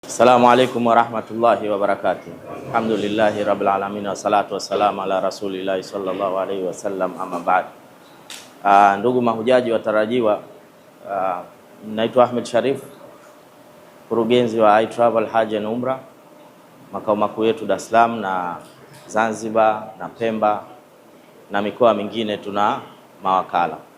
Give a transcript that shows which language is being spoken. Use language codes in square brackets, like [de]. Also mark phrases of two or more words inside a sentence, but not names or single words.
[ar] السلام عليكم ورحمة الله وبركاته الحمد لله رب العالمين والصلاة والسلام على رسول الله صلى الله عليه وسلم أما بعد. [sw] Ndugu mahujaji watarajiwa, naitwa Ahmed Sharif, mkurugenzi wa iTravel Hajj and Umrah, makao makuu yetu Dar es Salaam na Zanzibar na Pemba na mikoa mingine tuna mawakala.